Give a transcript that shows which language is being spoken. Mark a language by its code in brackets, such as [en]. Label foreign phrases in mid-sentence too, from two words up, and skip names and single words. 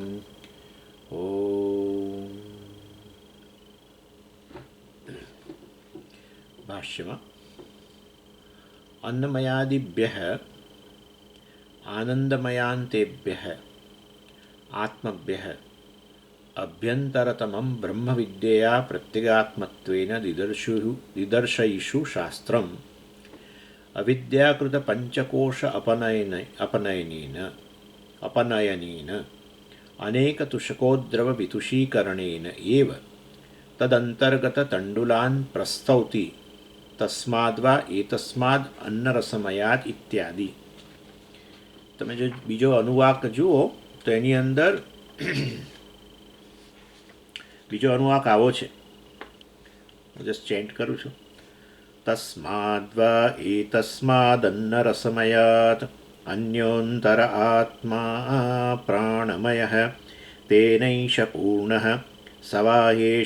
[sa] ॐ भाष्यમાં अन्नमयादिभ्यः आनन्दमयान्तेभ्यः आत्मभ्यः अभ्यन्तरतमं ब्रह्मविद्यया प्रत्यगात्मत्वेन दिदर्शयिषु शास्त्रम् अविद्याकृतपञ्चकोश अपनयनेन अनेकतुषकोद्रववितुषीकरणेन एव तदन्तर्गततण्डुलान् प्रस्तौति तस्माद्वा एतस्माद् अन्नरसमयात् इत्यादि। [gu] તમે જો બીજો અનુવાક જુઓ તો એની અંદર બીજો અનુવાક આવો છે, હું [en] just chant [gu] કરું છું. તસ્માદ્વા એતસ્માદન્નરસમયાત અન્યોન્તર આત્મા પ્રાણમયઃ તેનૈષ પૂર્ણઃ સવાયેષ